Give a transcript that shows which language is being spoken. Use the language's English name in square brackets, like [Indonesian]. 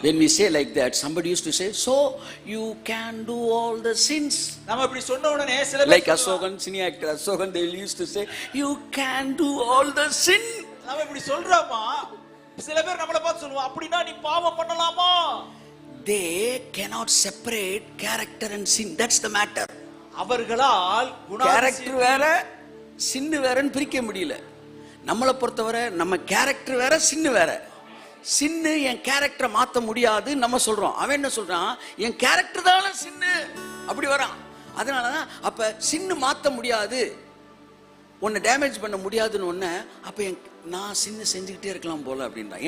[English] When we say like that, somebody used to say, "So you can do all the sins." [Tamil] நாம இப்படி சொன்ன உடனே சில [English] Like Asokan, senior actor Asokan, they used to say, "You can do all the sin." [Tamil] நாம இப்படி சொல்றோமா? சில பேர் நம்மள பார்த்து சொல்லுவாங்க, அப்படினா நீ பாவம் பண்ணலாமா? [English] They cannot separate character and sin. That's the matter. [Tamil] அவர்களால் கேரக்டர் வேற சின்னு வேறன்னு பிரிக்க முடியல. நம்மளை பொறுத்தவரை நம்ம கேரக்டர் வேற சின்னு வேற. சின்னு என் கேரக்டரை மாற்ற முடியாது நம்ம சொல்றோம். அவன் என்ன சொல்றான், என் கேரக்டர் தான சின்னு, அப்படி வரான். அதனாலதான் அப்ப சின்னு மாற்ற முடியாது, உன்னை டேமேஜ் பண்ண முடியாதுன்னு ஒன்ன, அப்ப நான் சின்ன செஞ்சுக்கிட்டே இருக்கலாம் போல அப்படின்றான்.